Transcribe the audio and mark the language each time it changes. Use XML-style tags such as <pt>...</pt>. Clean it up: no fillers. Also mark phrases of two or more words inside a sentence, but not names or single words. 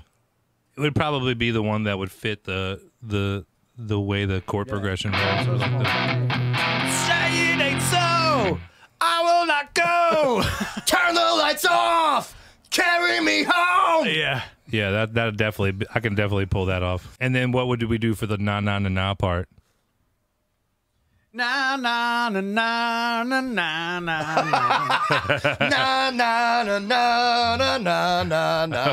<en>It would probably be the one that would fit the way the chord progression goes. Say it ain't so. I will not go. Turn the lights off. Carry me home. Yeah, that definitely, I can definitely pull that off. And then what would we do for the na na na na part? Na na na na na na na na na na na na na na.</en>